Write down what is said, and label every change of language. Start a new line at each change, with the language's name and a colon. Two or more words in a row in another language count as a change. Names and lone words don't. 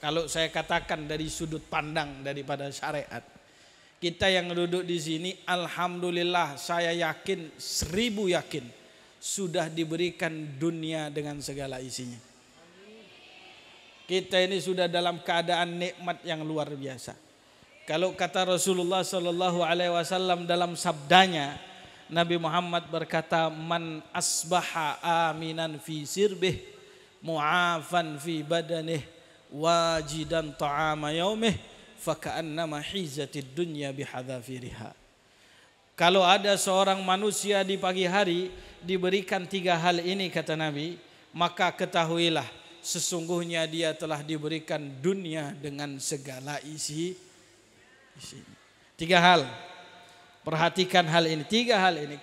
Indonesian: Kalau saya katakan dari sudut pandang daripada syariat, kita yang duduk di sini, alhamdulillah, saya yakin 1000 yakin sudah diberikan dunia dengan segala isinya. Kita ini sudah dalam keadaan nikmat yang luar biasa. Kalau kata Rasulullah
Arabic: صلى الله عليه وسلم
Indonesian: dalam sabdanya, Nabi Muhammad berkata,
Arabic: "من أصبح آمنا في سربه معافى في بدنه واجدا طعام يومه فكأنما حيزت الدنيا بحذافيرها."
Indonesian: Kalau ada seorang manusia di pagi hari diberikan 3 hal ini kata Nabi, maka ketahuilah sesungguhnya dia telah diberikan dunia dengan segala isi. 3 hal. Perhatikan hal ini. 3 hal ini.